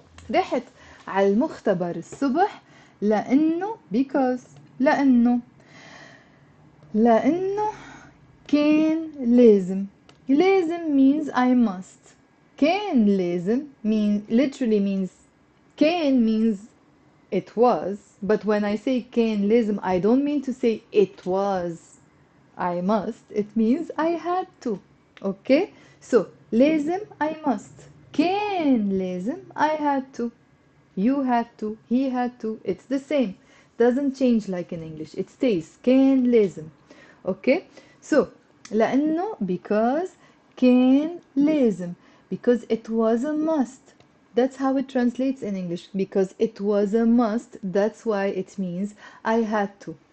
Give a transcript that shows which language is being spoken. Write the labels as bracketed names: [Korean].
[Arabic] رحت على المختبر الصبح لأنه because لأنه كان لازم. [English] لازم means I must. [Arabic] كان لازم [English] literally means كان means it was, but when I say كان لازم, I don't mean to say it was I must. It means I had to. Okay? So لازم I must. كان لازم I had to. You had to. He had to. It's the same. Doesn't change like in English. It stays. [Arabic] كان لازم. [English] Okay? [Arabic] So لأنه because كان لازم. [English] Because it was a must. That's how it translates in English. Because it was a must. That's why it means I had to.